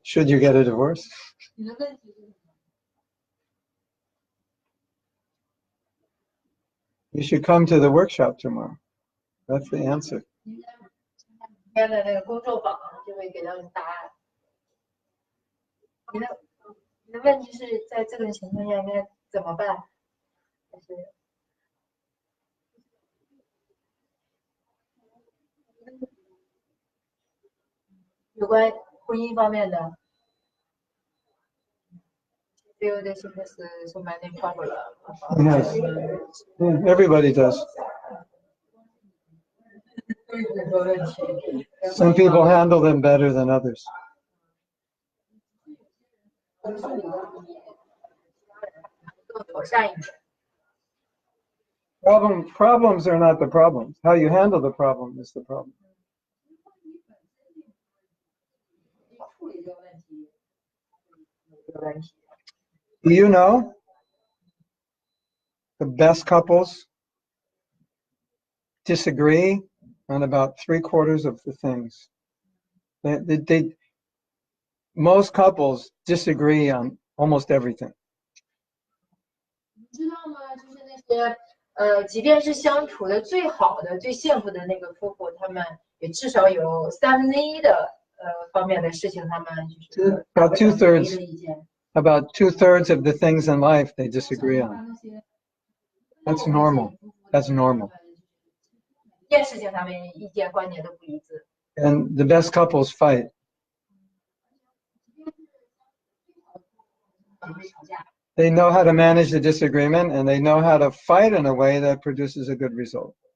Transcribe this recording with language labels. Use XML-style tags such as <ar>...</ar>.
<en>Should you get a divorce?</en> <zh>你的问题是什么？</zh> <en>You should come to the workshop tomorrow. That's the answer.</en> <zh>明天的那个公众榜就会给到你答案。你的问题是在这种情况下应该怎么办？还是有关婚姻方面的？</zh> <en>Feel this is so many problem. Yes. Yeah, everybody does. Some people handle them better than others.</en> <zh>更妥善一点。</zh> <en>Problems are not the problems. How you handle the problem is the problem.</en> <zh>处理这个问题，这个问题。</zh> <en>Do you know the best couples disagree on about 3/4 of the things? Most couples disagree on almost everything.</en> <zh>你知道吗？就是那些即便是相处的最好的、最幸福的那个夫妇，他们也至少有1/3的方面的事情，他们就是</zh> <en>About 2/3.</en> <zh>的意见。</zh> <en>About 2/3 of the things in life they disagree on. That's normal. That's normal.</en> <zh>一件事情他们意见观点都不一致。</zh> <en>And the best couples fight.</en> <zh>也会吵架。</zh> <en>They know how to manage the disagreement and they know how to fight in a way that produces a good result.</en>